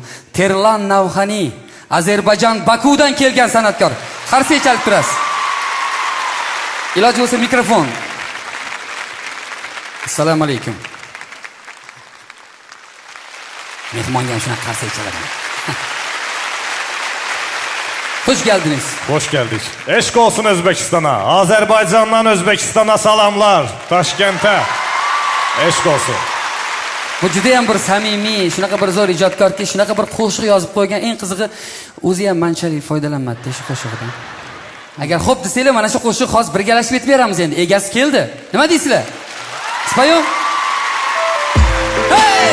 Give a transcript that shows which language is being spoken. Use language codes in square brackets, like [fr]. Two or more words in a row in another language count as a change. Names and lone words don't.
[uz] Terlan Navxani, Ozarbayjon Bakudan kelgan san'atkor. Qarsak chalib turasiz. Iloji bo'lsa mikrofon. Assalomu alaykum. Mehmonga ham shunaqa qarsak chalaman. [az] Hoş geldiniz. Hoş geldik. Eşk olsun Özbekistan'a. Azerbaycan'dan Özbekistan'a salamlar. Taşkent'e. Eşk olsun. [uz] Bu judayam bir samimiy, shunaqa bir zo'r ijodkorki, shunaqa bir qo'shiq yozib qo'ygan. Eng qizig'i, o'zi ham manchalik foydalanmadi shu qo'shiqdan. Agar xo'p desanglar, mana shu qo'shiq hozir birgalashib aytib beramiz endi. Egasi keldi. Nima deysizlar? Spayo? Hey!